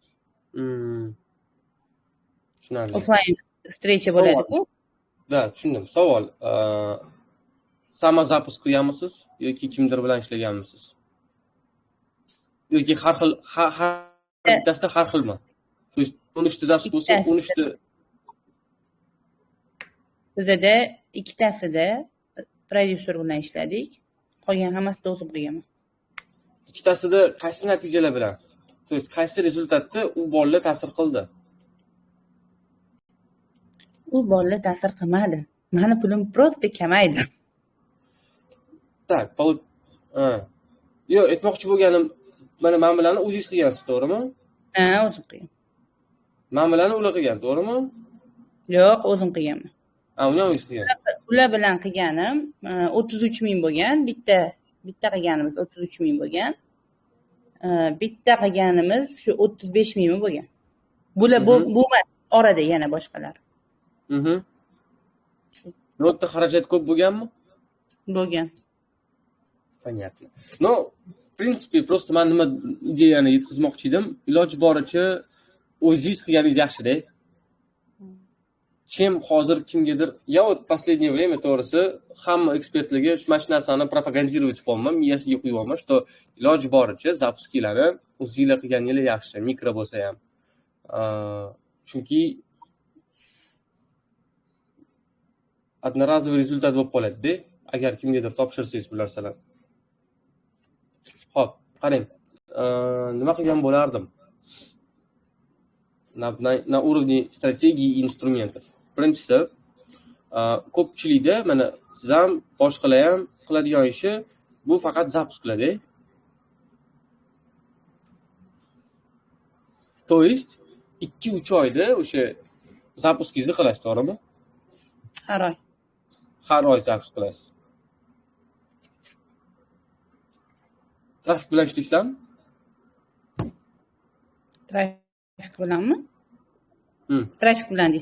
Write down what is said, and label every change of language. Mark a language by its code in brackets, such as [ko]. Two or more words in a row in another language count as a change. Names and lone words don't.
[uz] Tushunarli. Offline встреча bo'ladi-ku. Da, tushundim. Savol. Samozapus qilganmisiz yoki kimdir bilan ishlaganmisiz? Yoki har bittasida har xilmi? [ru] То есть [uz] 13 ta zapus bo'lsa, 13 ta bizada ikkitasida prodyuser bilan ishladik. Qolgan hammasida o'zim qilganman. Ikkitasida qaysi natijalar bilan? [ru] То есть [uz] qaysi rezultatda u bolalar ta'sir qildi? U bolalar ta'sir qilmadi. Meni pulim просто kamaydi. Tak, yo'q, aytmoqchi bo'lganim, mana men bilan o'zingiz qilgansiz, to'g'rimi? Ha, o'zim qilganman. Men bilan ular qilgan, to'g'rimi? Yo'q, o'zim qilganman. Ha, uni o'zingiz qilgansiz. Ular bilan qilganim 33 ming bo'lgan, bitta qilganimiz 33 ming bo'lgan. Bitta qilganimiz shu 35 mingmi bo'lgan. Bular bu orada yana boshqalar. Notda xarajat ko'p bo'lganmi? Bo'lgan. [ru] Понятно. No, в принципе, просто [uz] men nima ideyani yetkazmoqchi edim, iloji boricha o'zingiz qilganingiz yaxshi-da. Kim hozir kimgadir, [ru] я вот последнее время [uz] to'g'risi hamma ekspertlarga shu narsani propagandировать qilmoqman, miyasiga quymoqman, что iloji boricha zapusklarni o'zingizlar qilganingiz yaxshi, mikro bo'lsa ham. Chunki одноразовый rezultat bo'lib qoladi-da, agar kimgadir topshirsangiz bu narsalarni. Xo'p, qarang. Nima qilgan bo'lardim? [ru] Na уровне стратегии и инструментов. [uz] Birinchisi, ko'pchilikda mana siz ham boshqalar ham qiladigan ishi bu faqat zapusklarda. [ru] То есть [uz] 2-3 oyda o'sha zapuskingizni qilasiz, to'g'rimi? Har oy. Har oy zapus qilasiz. Trafik bilan ishlaysizlarmi? Trafik bilanmi? Trafik bilan deysiz.